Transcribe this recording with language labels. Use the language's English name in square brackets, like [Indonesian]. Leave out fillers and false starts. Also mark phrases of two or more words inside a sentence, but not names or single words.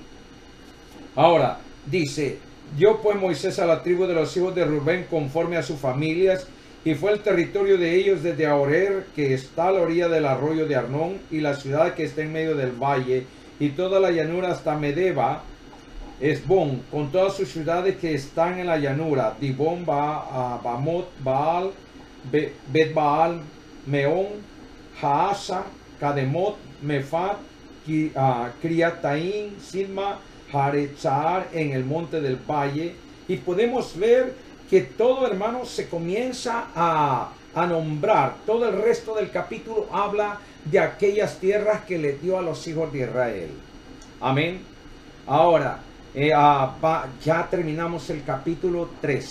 [Spanish] Ahora, dice, dio pues Moisés a la tribu de los hijos de Rubén conforme a sus familias, y fue el territorio de ellos desde Ahorer, que está a la orilla del arroyo de Arnón, y la ciudad que está en medio del valle, y toda la llanura hasta Medeba, Hesbón, con todas sus ciudades que están en la llanura, Dibón, Bamot, Baal, Bet Baal, Meón, Haasa, Kademot, Mefat, Criataín, Sidma, Jarechar en el monte del valle. Y podemos ver que todo, hermano, se comienza a nombrar. Todo el resto del capítulo habla de aquellas tierras que le dio a los hijos de Israel. Amén. Ahora, ya terminamos el capítulo 13.